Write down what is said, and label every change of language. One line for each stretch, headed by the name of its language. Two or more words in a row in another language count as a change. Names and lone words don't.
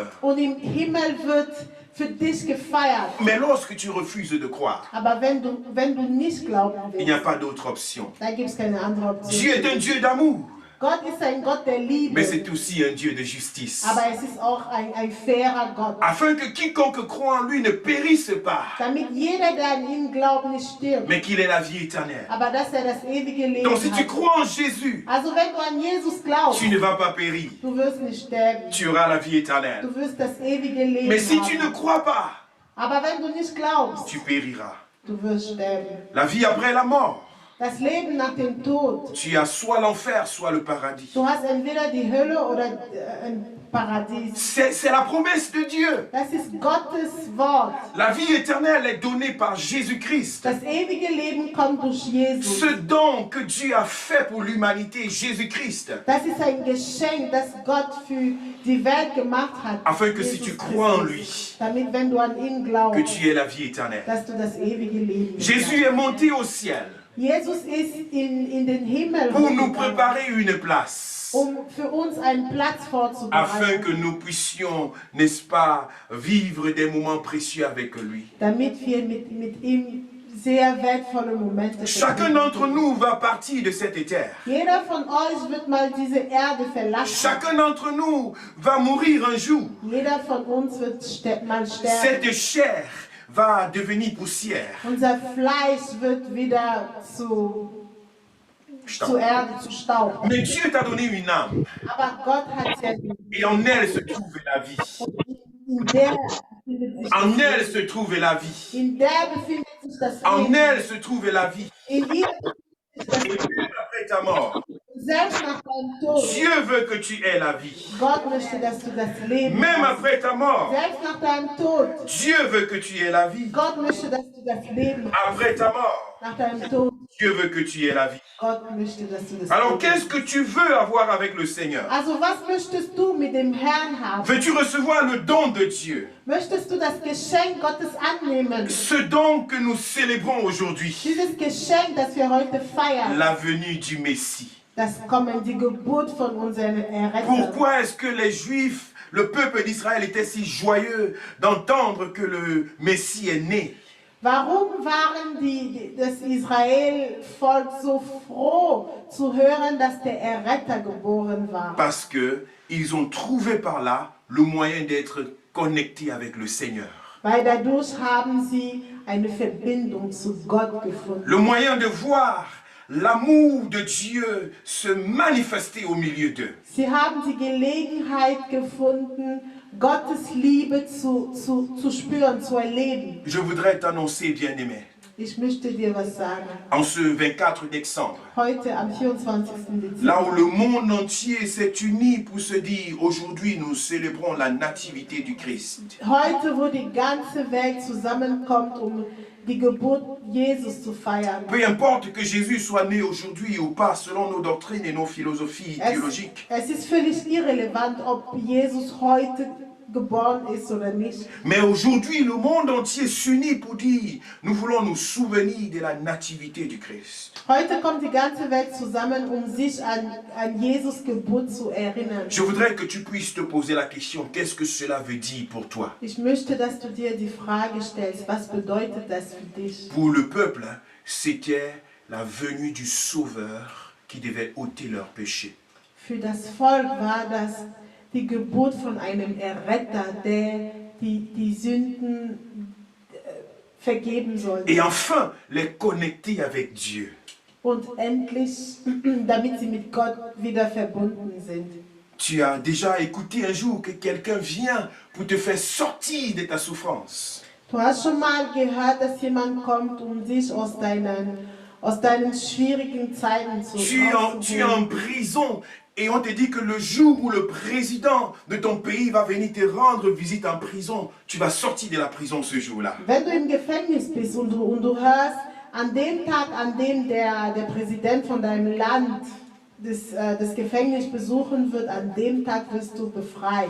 German: Und im Himmel wird für dich gefeiert.
French: Mais lorsque tu refuses de croire,
German: Aber wenn du nicht glauben
French: il n'y a
German: willst,
French: pas d'autre option.
German: dann gibt es keine andere
French: Dieu
German: Option.
French: est un Dieu d'amour,
German: Gott ist ein Gott der Liebe.
French: mais c'est aussi un Dieu de justice.
German: Aber es ist auch ein fairer Gott.
French: Afin que quiconque croit en lui ne périsse pas,
German: Damit jeder, der an ihn glaubt, nicht stirbt.
French: mais qu'il ait la vie éternelle.
German: Aber dass das ewige Leben
French: Donc si tu
German: hat.
French: crois en Jésus,
German: Also wenn du an Jesus glaubst,
French: tu ne vas pas périr.
German: du wirst nicht sterben.
French: Tu auras la vie éternelle.
German: Du wirst das ewige Leben
French: Mais si
German: haben.
French: tu ne crois pas,
German: Aber wenn du nicht glaubst,
French: tu périras.
German: du wirst sterben.
French: La vie après la mort,
German: Das Leben nach dem Tod.
French: tu as soit l'enfer, soit le paradis.
German: Du hast entweder die Hölle oder ein Paradies.
French: C'est la promesse de Dieu.
German: Das ist Gottes Wort.
French: La vie éternelle est donnée par Jésus-Christ.
German: Das ewige Leben kommt durch Jesus.
French: Ce don que Dieu a fait pour l'humanité, Jésus-Christ,
German: Das ist ein Geschenk, das Gott für die Welt gemacht hat.
French: afin que si
German: Jesus
French: tu crois en
German: Christus.
French: lui,
German: Damit, wenn du an ihn
French: que
German: glaubst,
French: tu aies la vie éternelle.
German: dass du das ewige Leben
French: Jésus est monté au ciel
German: Jesus ist in den Himmel
French: pour nous
German: hochgegangen,
French: préparer une place,
German: für uns einen Platz
French: afin que
German: vorzubereiten,
French: nous puissions, n'est-ce pas, vivre des moments précieux avec lui.
German: damit wir mit ihm sehr wertvolle Momente
French: Chacun d'entre nous va partir de cette terre.
German: Jeder von euch wird mal diese Erde verlassen.
French: Chacun d'entre nous va mourir un jour.
German: Jeder von uns wird mal sterben.
French: Cette chair va devenir poussière.
German: Unser Fleisch wird wieder zu Erde, zu Staub.
French: Mais Dieu t'a donné une âme.
German: Aber Gott hat ja
French: Et en elle se trouve la vie.
German: in der befindet sich
French: En
German: das
French: elle
German: Leben.
French: se trouve la vie.
German: In der befindet sich das
French: En
German: Leben.
French: elle se trouve la vie.
German: In ihr befindet sich das
French: Et
German: Leben.
French: même après ta mort,
German: Selbst nach deinem Tod.
French: Dieu veut que tu aies la vie.
German: Gott möchte, dass du das Leben
French: Même
German: hast.
French: après ta mort,
German: Selbst nach deinem Tod.
French: Dieu veut que tu aies la vie.
German: Gott möchte, dass du das Leben hast.
French: Après ta mort,
German: Nach deinem Tod.
French: Dieu veut que tu aies la vie.
German: Gott möchte, dass du das
French: Alors
German: Leben
French: qu'est-ce que tu veux avoir avec le Seigneur?
German: Also was möchtest du mit dem Herrn haben?
French: Veux-tu recevoir le don de Dieu?
German: Möchtest du das Geschenk Gottes annehmen?
French: Ce don que nous célébrons aujourd'hui,
German: Dieses Geschenk, das wir heute feiern,
French: la venue du Messie.
German: das Kommen, die Geburt von unserem Erretter.
French: Pourquoi est-ce que les Juifs, le peuple d'Israël était si joyeux d'entendre que le Messie est né?
German: Warum waren das Israel-Volk so froh zu hören, dass der Erretter geboren war?
French: Parce que ils ont trouvé par là le moyen d'être connectés avec le Seigneur.
German: Weil dadurch haben sie eine Verbindung zu Gott gefunden.
French: Le moyen de voir l'amour de Dieu se manifester au milieu d'eux.
German: Sie haben die Gelegenheit gefunden, Gottes Liebe zu spüren, zu erleben.
French: Je voudrais t'annoncer, bien-aimé,
German: Ich möchte dir was sagen.
French: En ce 24 décembre,
German: Heute am 24.
French: là où le
German: Dezember,
French: monde entier s'est uni pour se dire, aujourd'hui nous célébrons la nativité du Christ.
German: heute, wo die ganze Welt zusammenkommt, die Geburt Jesus zu feiern.
French: Peu importe que Jésus soit né aujourd'hui ou pas, selon nos doctrines et nos philosophies théologiques.
German: Es ist völlig irrelevant, ob Jesus heute geboren ist oder nicht.
French: Mais aujourd'hui, le monde entier s'unit pour dire, nous voulons nous souvenir de la nativité du Christ.
German: Heute kommt die ganze Welt zusammen, sich an Jesus Geburt zu erinnern.
French: Je voudrais que tu puisses te poser la question, qu'est-ce que cela veut dire pour toi?
German: Ich möchte, dass du dir die Frage stellst, was bedeutet das für dich?
French: Pour le peuple, c'était la venue du Sauveur qui devait ôter leurs péchés.
German: Für das Volk war das die Geburt von einem Erretter, der die Sünden vergeben sollte.
French: Et enfin, les connecter avec Dieu.
German: Und endlich, damit sie mit Gott wieder verbunden sind.
French: Tu as déjà écouté un jour que quelqu'un vient pour te faire sortir de ta souffrance.
German: Du hast schon mal gehört, dass jemand kommt, dich aus deinen schwierigen Zeiten zu
French: Tu es en prison et on te dit que le jour où le président de ton pays va venir te rendre visite en prison, tu vas sortir de la prison ce jour-là.
German: Wenn du im Gefängnis bist und du hörst, an dem Tag, an dem der Präsident von deinem Land das Gefängnis besuchen wird, an dem Tag wirst du befreit.